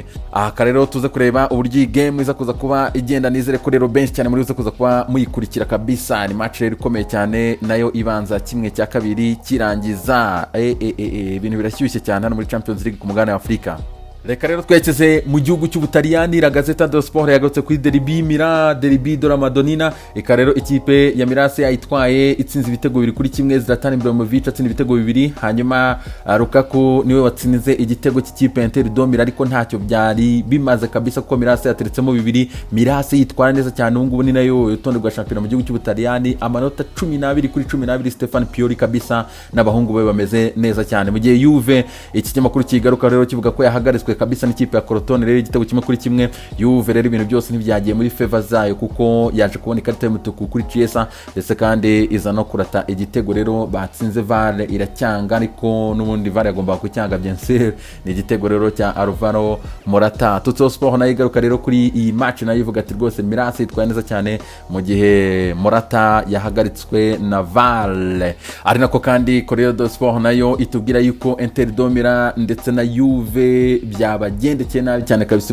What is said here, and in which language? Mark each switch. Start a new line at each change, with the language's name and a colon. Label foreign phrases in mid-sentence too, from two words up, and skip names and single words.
Kinyarwanda: Aha rero tuze kureba uburyo game iza kuza kuba igenda, nizere ko rero benshi cyane muri uze kuza kuba muyikurikira kabisa. Ni match rero ikomeye cyane nayo ibanza kimwe cya kabiri kirangiza. Ibintu birashyushye cyane hano muri Champions League ku mugabane wa Afrika. Reka rero twekeze mu gihugu cy'Ubutaliyani. La Gazzetta dello Sport yagarutse kuri Derby de la Madonnina. Eka rero ikipe ya Mirase yayitwaye itsinze ibitego bibiri kuri kimwe. Zlatan Ibrahimovic atsinze ibitego bibiri, hanyuma Lukaku niwe watsinze igitego cy'ikipe Inter Domira, ariko ntacyo byari bimaze kabisa kuko Mirase yateretsemo bibiri. Mirase yitwara neza cyane, ubu ngubu ni nayo urutonde rwa champion mu gihugu cy'Ubutaliyani, amanota 12 kuri 12. Stefan Pioli kabisa n'abahungu be bameze neza cyane. Mu gihe Juve iki kinyamakuru kigaruka rero kivuga ko yahagaritswe kabisa n'ikipe ya Crotone rero igitego kimwe kuri kimwe. Juve rero ibintu byose ntibyagiye muri favor zayo kuko yaje kubona ikarita y'umutuku kuri Chiesa, ndetse kandi iza no kurata igitego rero batsinze VAR iracyanga, ariko n'ubundi VAR yagomba kucyanga
French: bien sûr.
Kinyarwanda: Ni igitego rero cya Alvaro Morata. Tutto Sport nayo igaruka rero kuri iyi match nayo ivuga ati rwose Mirase yitwaye neza cyane mu gihe Morata yahagaritswe na VAR. Ari nako kandi Corriere dello Sport nayo itubwira yuko Inter Domira ndetse na Juve byabagendekeye nabi cyane kabisa.